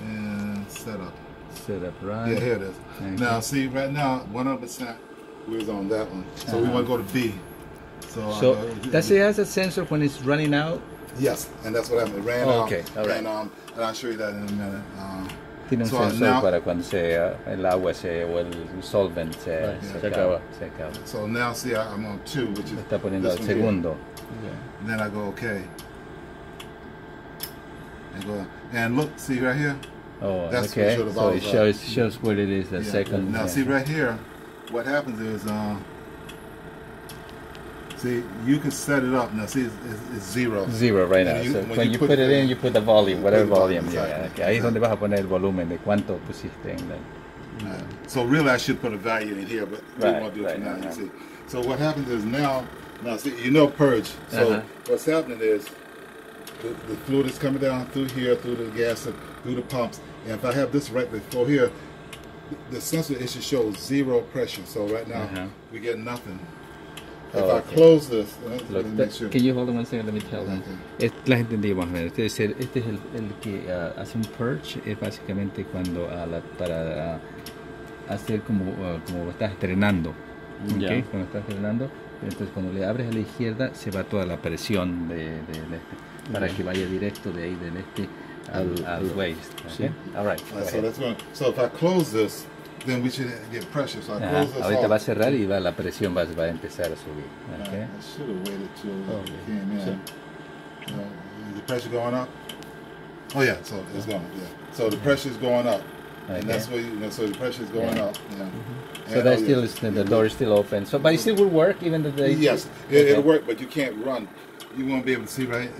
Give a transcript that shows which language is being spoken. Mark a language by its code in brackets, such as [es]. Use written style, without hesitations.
[en] And set up. Set up, right? Yeah, here it is. Okay. Now, see, right now, 100% we was on that one. So we want to go to B. So does it have a sensor when it's running out? Yes, and that's what happened. It ran out. Okay, all right. And I'll show you that in a minute. [es] Tiene un sensor para cuando el agua o el solvent se acaba. [en] So now, see, I'm on 2, which is. [es] Está poniendo el segundo. [en] And then I go okay. And look, see right here? Oh, that's okay. So it shows where it is, the second. Now, see right here, what happens is, see, you can set it up. Now, see, it's 0. 0 right now. So when you put it in, you put the volume, whatever volume. Yeah, okay. [es] Ahí es donde vas a poner el volumen de cuánto pusiste en la. [en] So really, I should put a value in here, but we won't do it now. You see. So what happens is now see, you know, purge. So what's happening is the fluid is coming down through here, through the gas, through the pumps. And if I have this right before here, the sensor issue shows 0 pressure. So right now we get nothing. If I close this, look, can you hold on one second? Let me tell them. [es] La gente entendió más o menos. Este es el que hace un purge. Es básicamente cuando para hacer como estás estrenando. Okay? Cuando estás estrenando, entonces cuando le abres a la izquierda se va toda la presión del para que vaya directo de ahí del al waste. [en] Okay? All right. So if I close this, then we should get pressure. So I close this [es] ahorita va a cerrar y la presión va a empezar a subir. [en] Okay? I should have waited till it came in. Is the pressure going up? Oh yeah, so it's going. Yeah. So the pressure is going up, and that's where so the pressure is going up. Yeah. So that still is the door is still open. So, but it still will work even though yes, it'll work, but you can't run. You won't be able to see, right?